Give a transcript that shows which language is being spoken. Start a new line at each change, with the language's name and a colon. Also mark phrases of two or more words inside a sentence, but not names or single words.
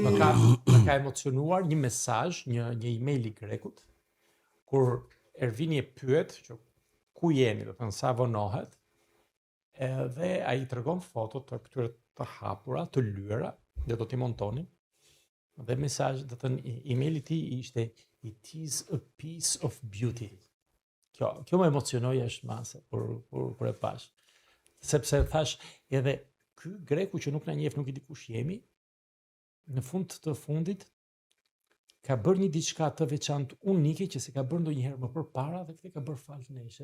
Albanian: më ka emocionuar një mesazh, një email i grekut, kur Ervini e pyet që ku jeni, do të thënë sa vonohet, edhe ai tregon fotot të këtyre të hapura, të lyera, dhe do t'i montonin. Dhe mesazhi, do të thënë emaili i tij ishte
English: "It is a piece of beauty".
Albanian: Kjo më emocionoi ashmase kur e pash. Sepse thash edhe ky greku që nuk na njeh, nuk i di kush jemi, në fund të fundit ka bërë një diçka të veçantë, unike që se ka bërë ndonjëherë më përpara dhe këtë ka bërë fal nesh.